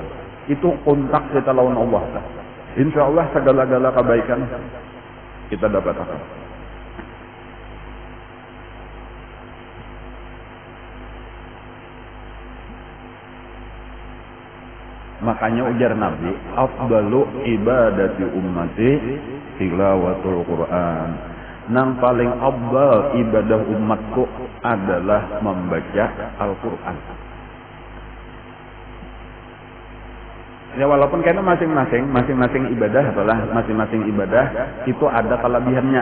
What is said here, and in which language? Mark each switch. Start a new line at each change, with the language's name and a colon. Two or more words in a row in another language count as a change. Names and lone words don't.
Banjar: Itu kontak kita lawan Allah.
Arabic: إن شاء الله
Banjar: segala-gala kebaikan kita dapatkan. Makanya ujar Nabi,
Arabic: أفضل عبادة أمتي تلاوة القرآن.
Banjar: Nang paling afdal ibadah umatku adalah membaca Al-Quran.
Indonesian: Ya walaupun karena masing-masing ibadah adalah masing-masing ibadah itu ada kelebihannya.